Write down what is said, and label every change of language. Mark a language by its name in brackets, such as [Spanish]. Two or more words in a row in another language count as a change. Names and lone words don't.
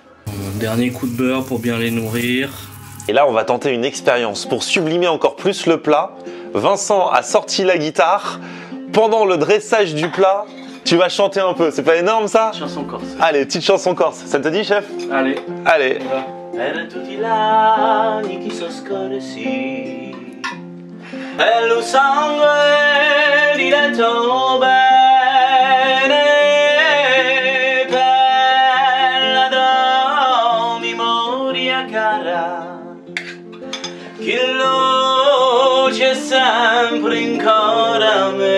[French] Dernier coup de beurre pour bien les nourrir. Et là, on va tenter une expérience pour sublimer encore plus le plat. Vincent a sorti la guitare. Pendant le dressage du plat, tu vas chanter un peu. C'est pas énorme ça? Chanson corse. Allez, petite chanson corse. Ça te dit, chef? Allez. Allez. [Italian] Per tutti gli anni che sono scorsi, bello sangue diretto bene, per la tua memoria cara, che luce sempre in cuore a